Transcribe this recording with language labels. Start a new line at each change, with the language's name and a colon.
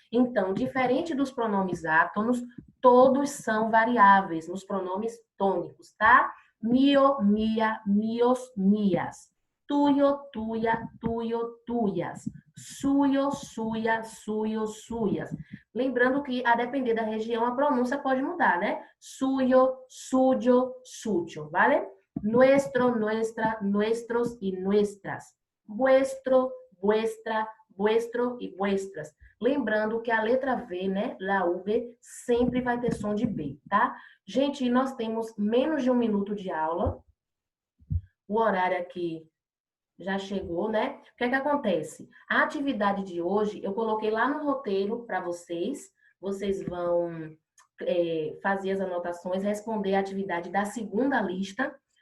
Portuguese: Então, diferente dos pronomes átonos, todos são variáveis nos pronomes tônicos, tá?
Spanish: Mio, mia, mios, mias. Tuyo, tuya, tuyo, tuyas. Suyo, suya, suyo, suyas.
Portuguese: Lembrando que, a depender da região, a pronúncia pode mudar, né?
Spanish: Suyo, suyo, suyo, ¿vale? Nuestro, nuestra, nuestros y nuestras. Vuestro, vuestra, vuestro e vuestras.
Portuguese: Lembrando que a letra V, né?
Spanish: La V,
Portuguese: sempre vai ter som de B, tá? Gente, nós temos menos de 1 minuto de aula. O horário aqui já chegou, né? O que é que acontece? A atividade de hoje, eu coloquei lá no roteiro para vocês. Vocês vão fazer as anotações, responder a atividade da segunda lista.